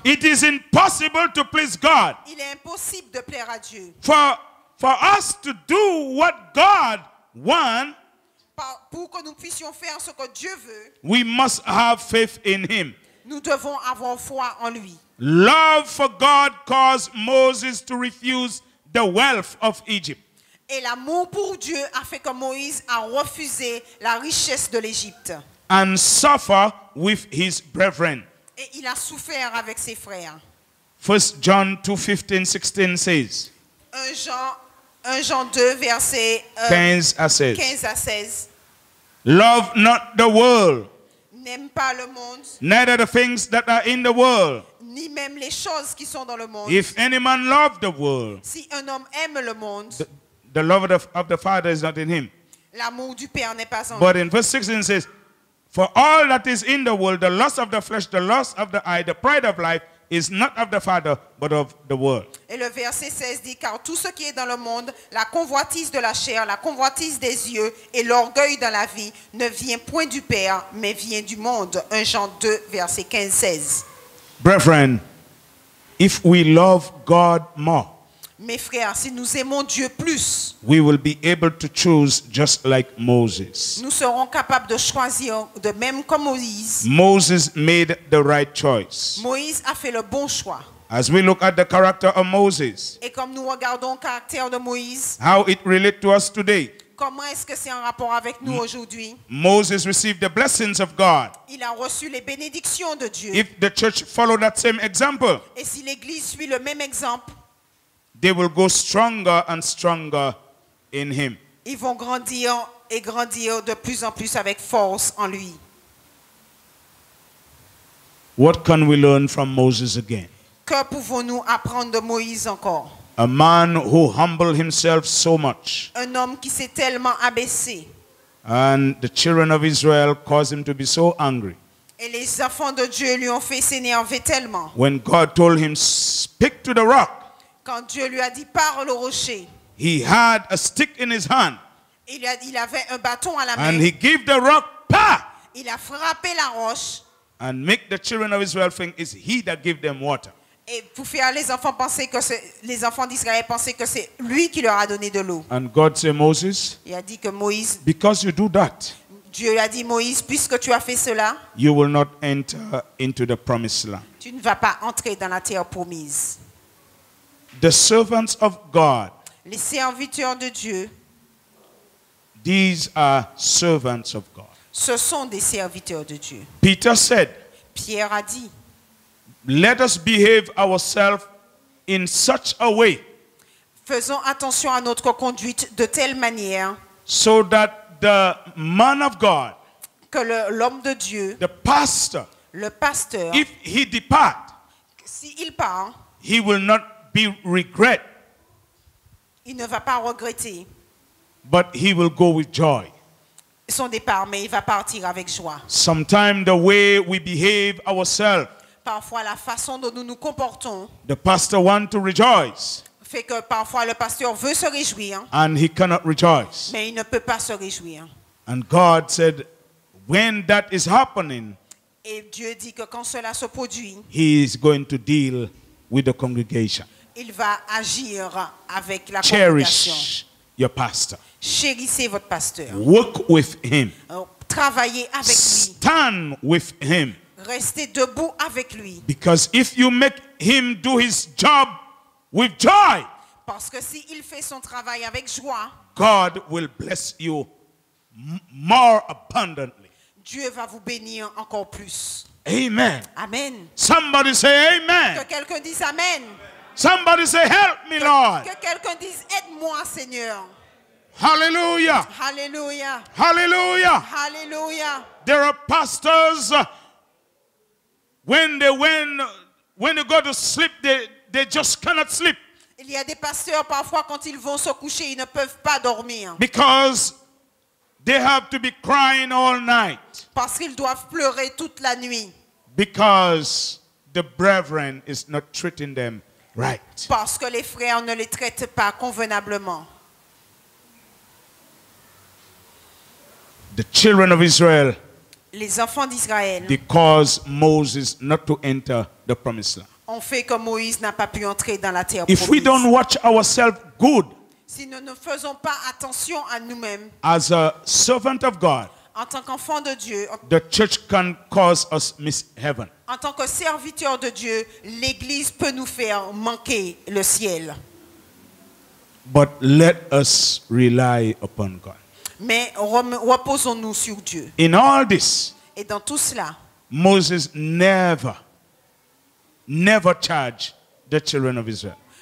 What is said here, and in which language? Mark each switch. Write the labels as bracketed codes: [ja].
[en] it is impossible to please God. [fr] il est impossible de plaire à Dieu. [en] For us to do what God wants, [fr] Pour que nous puissions faire ce que Dieu veut, [en] we must have faith in him. [fr] nous devons avoir foi en lui. [en] Love for God caused Moses to refuse the wealth of Egypt. [fr] Et l'amour pour Dieu a fait que Moïse a refusé la richesse de l'Égypte. [en] And suffer with his brethren. [fr] Et il a souffert avec ses frères. [en] 1 John 2:15-16 says, [fr] 1 Jean 2, verset 15 à 16. 15 à 16. [en] Love not the world, [fr] N'aime pas le monde, [en] neither the things that are in the world. [fr] ni même les choses qui sont dans le monde. [en] If any man love the world, [fr] Si un homme aime le monde, [en] the love of the Father is not in him. [fr] l'amour du Père n'est pas en lui. [en] But in verse 16 it says, for all that is in the world, the lust of the flesh, the lust of the eye, the pride of life, is not of the Father, but of the world. [fr] Et le verset 16 dit, car tout ce qui est dans le monde, la convoitise de la chair, la convoitise des yeux et l'orgueil dans la vie, ne vient point du Père, mais vient du monde. 1 Jean 2, verset 15-16. [en] Brethren, if we love God more, [fr] Mes frères, si nous aimons Dieu plus, [en] we will be able to choose just like Moses. [fr] nous serons capables de choisir de même comme Moïse. [en] Moses made the right choice. [fr] Moïse a fait le bon choix. [en] As we look at the character of Moses, [fr] Et comme nous regardons le caractère de Moïse, [en] how it relates to us today. [fr] comment est-ce que c'est en rapport avec nous aujourd'hui? [en] Moses received the blessings of God. [fr] Il a reçu les bénédictions de Dieu. [en] If the church followed that same example, [fr] Et si l'Église suit le même exemple, [en] they will go stronger and stronger in him. [fr] ils vont grandir et grandir de plus en plus avec force en lui. [en] What can we learn from Moses again? [fr] Que pouvons-nous apprendre de Moïse encore? [en] A man who humbled himself so much, [fr] Un homme qui s'est tellement abaissé. [en] and the children of Israel caused him to be so angry. [fr] Et les enfants de Dieu lui ont fait s'énerver tellement. [en] When God told him, speak to the rock, [fr] Quand Dieu lui a dit, parle au rocher, [en] he had a stick in his hand, [fr] il avait un bâton à la [en] and [fr] main. [en] he gave the rock, pa! [fr] Il a frappé la roche. [en] And make the children of Israel think it's he that gave them water. [fr] Et pour faire les enfants d'Israël penser que c'est lui qui leur a donné de l'eau. [en] And God said, Moses, [fr] Il a dit que Moïse, [en] because you do that, [fr] Dieu lui a dit, Moïse, puisque tu as fait cela, [en] you will not enter into the promised land. [fr] tu ne vas pas entrer dans la terre promise. [en] The servants of God, [fr] Les serviteurs de Dieu, [en] these are servants of God. [fr] ce sont des serviteurs de Dieu. [en] Peter said, [fr] Pierre a dit, [en] let us behave ourselves in such a way [fr] faisons attention à notre conduite de telle manière [en] so that the man of God, [fr] que l'homme de Dieu, [en] the pastor, [fr] le pasteur, [en] if he depart, [fr] s'il part, [en] he will not be regret, [fr] il ne va pas regretter [en] but he will go with joy. [fr] son départ, mais il va partir avec joie. [en] Sometimes the way we behave ourselves, [fr] Parfois, la façon dont nous nous comportons [en] the pastor wants to rejoice [fr] fait que parfois le pasteur veut se réjouir, [en] and he cannot rejoice. [fr] mais il ne peut pas se réjouir. [en] And God said, when that is happening, [fr] Et Dieu dit que quand cela se produit, [en] he is going to deal with the congregation. [fr] il va agir avec la congrégation. [en] Cherish your pastor. [fr] Chérissez votre pasteur. [en] Work with him. [fr] Travaillez avec lui. [en] Stand with him. [fr] Restez debout avec lui. [en] Because if you make him do his job with joy, [fr] Parce que s'il fait son travail avec joie, [en] God will bless you more abundantly. [fr] Dieu va vous bénir encore plus. [en] Amen. [fr] Amen. [en] Somebody say amen. [fr] Que quelqu'un dise Amen. [en] Somebody say help me, Lord. [fr] Que quelqu'un dise aide-moi, Seigneur. [en] Hallelujah. [fr] Alléluia. [en] Hallelujah. [fr] Alléluia. [en] There are pastors, when they go to sleep, they just cannot sleep. [fr] Il y a des pasteurs, parfois, quand ils vont se coucher, ils ne peuvent pas dormir. [en] Because they have to be crying all night. [fr] Parce qu'ils doivent pleurer toute la nuit. [en] Because the brethren is not treating them right. [fr] Parce que les frères ne les traitent pas convenablement. [en] The children of Israel, [fr] Les enfants d'Israël [en] they caused Moses not to enter the promised land. [fr] ont fait que Moïse n'a pas pu entrer dans la terre [en] If we [fr] promise. [en] don't watch ourselves good [fr] Si nous ne faisons pas attention à nous-mêmes, [en] as a servant of God, [fr] en tant qu'enfants de Dieu, [en] the church can cause us miss heaven. [fr] en tant que serviteurs de Dieu, l'Église peut nous faire manquer le ciel. [en] But let us rely upon God. [fr] Mais reposons-nous sur Dieu. [en] In all this, [fr] Et dans tout cela, [en] Moses never charged the children of Israel.